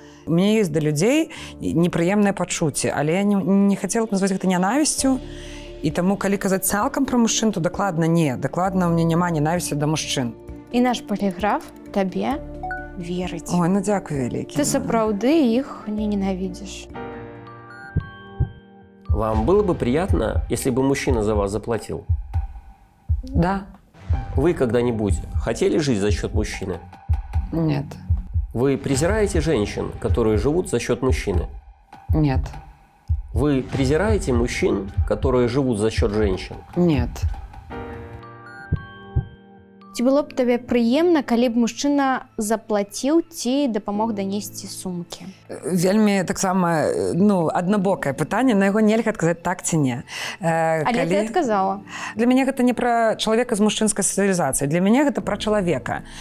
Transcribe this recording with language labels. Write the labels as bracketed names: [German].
[Belarusian] У мяне ёсць да людзей непрыемнае пачуцце, але я не хацела б назваць гэта нянавісцю. І таму, калі казаць цалкам пра мужчын, то дакладна не. Дакладна ў мяне няма ненавісці да мужчын. І наш паліграф табе верыць. Ой, ну дзякуй вялікі. Ты сапраўды іх не [Russian] ненавидишь. Вам было бы приятно, если бы мужчина за вас заплатил? Да. Вы когда-нибудь хотели жить за счет мужчины? Нет. Вы презираете женщин, которые живут за счет мужчины? Нет. Вы презираете мужчин, которые живут за счет женщин? Нет. [Belarusian] Ці было б табе прыемна, калі б мужчына заплаціў ці дапамог данесці сумкі? Вельмі таксама, ну, аднабокае пытанне, на яго нельга адказаць так ці не. Але ты адказала. Для мяне гэта не пра чалавека з мужчынскай сацыялізацыяй, для мяне гэта пра чалавека.